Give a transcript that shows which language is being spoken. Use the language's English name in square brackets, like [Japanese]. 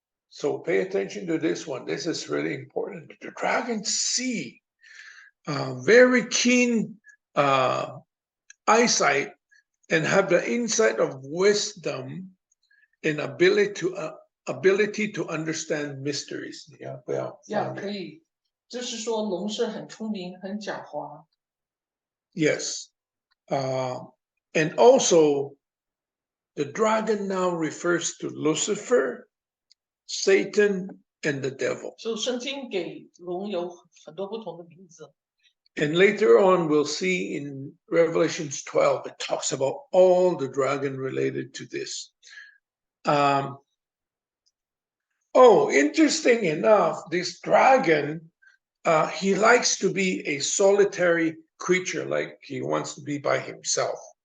[English] So pay attention to this one. This is really important. The dragon sea. Very keen eyesight and have the insight of wisdom and ability to understand mysteries. Yeah, well, [Chinese] 可以，就是说龙是很聪明、很狡猾。 [English] yes. And also, the dragon now refers to Lucifer, Satan, and the devil. [Chinese] 所以圣经给龙有很多不同的名字。 [English] And later on, we'll see in Revelations 12, it talks about all the dragon related to this. Oh, interesting enough, this dragon, he likes to be a solitary creature, like he wants to be by himself.